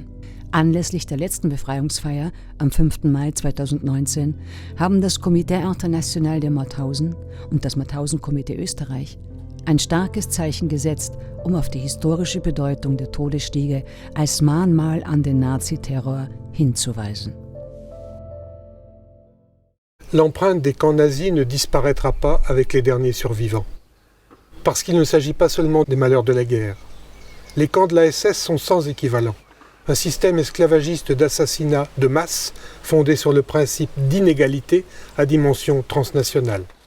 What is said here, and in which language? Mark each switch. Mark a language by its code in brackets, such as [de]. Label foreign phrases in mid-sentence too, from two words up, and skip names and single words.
[de] Anlässlich der letzten Befreiungsfeier am 5. Mai 2019 haben das Comité International de Mauthausen und das Mauthausen-Komitee Österreich ein starkes Zeichen gesetzt, um auf die historische Bedeutung der Todesstiege als Mahnmal an den Naziterror hinzuweisen. [fr] L'empreinte des camps nazis ne disparaîtra pas avec les derniers survivants. Parce qu'il ne s'agit pas seulement des malheurs de la guerre. Les camps de la SS sont sans équivalent. Un système esclavagiste d'assassinat de masse fondé sur le principe d'inégalité à dimension transnationale.